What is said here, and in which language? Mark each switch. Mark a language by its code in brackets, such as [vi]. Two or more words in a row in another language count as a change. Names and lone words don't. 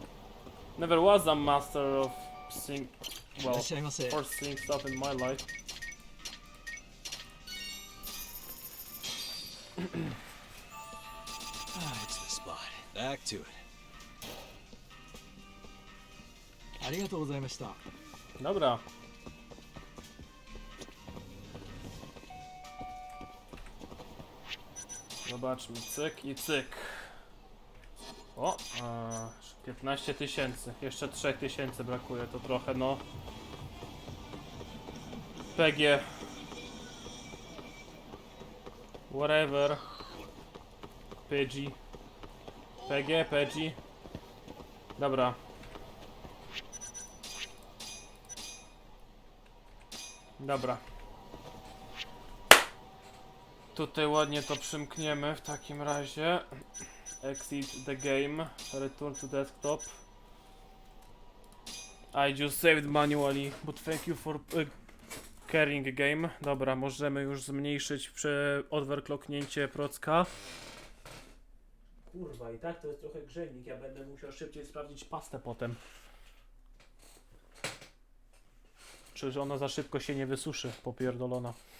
[en] Never was a master of seeing, well, or seeing stuff in my life. It's the spot. Back to it. [pl] Dobra. Zobaczmy, cyk i cyk. O, 15 000. Jeszcze 3000 brakuje, to trochę, no. [en] PG. Whatever. PG. PG, PG. [pl] Dobra. Dobra. Tutaj ładnie to przymkniemy w takim razie. [en] Exit the game. Return to desktop. I just saved manually, but thank you for carrying game. [pl] Dobra, możemy już zmniejszyć overclocknięcie procka. Kurwa, i tak to jest trochę grzejnik. Ja będę musiał szybciej sprawdzić pastę potem. Czy ona za szybko się nie wysuszy, popierdolona.